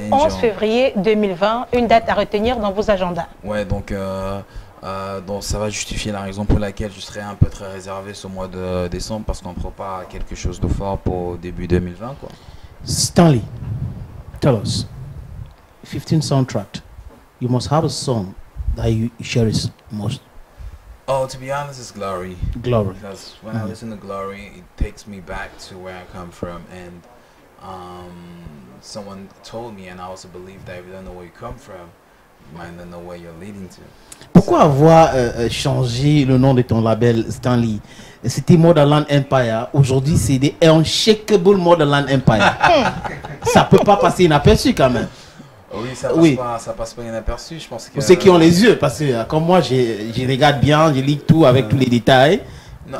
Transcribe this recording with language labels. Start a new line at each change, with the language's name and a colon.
French: Le 11 février 2020, une date à retenir dans vos agendas. Ouais, donc ça va justifier la raison pour laquelle je serai un peu très réservé ce mois de décembre parce qu'on ne prend pas quelque chose de fort pour début 2020 quoi.
English: Stanley, tell us, 15 soundtrack, you must have a song that you cherish most. Oh, to be honest, it's Glory. Glory. Because when I listen to Glory, it takes me back to where I come from. And someone told me, and I also believe that if you don't know where you come from, you might not know where you're leading to.
French: Pourquoi avoir changé le nom de ton label Stanley? C'était Motherland Empire. Aujourd'hui, c'est des Unshakable Motherland Empire. Ça peut pas passer inaperçu quand même. Oui, ça passe pas inaperçu. Je pense que ceux qui ont les yeux, parce que comme moi, je regarde bien, je lis tout avec tous les détails. Non.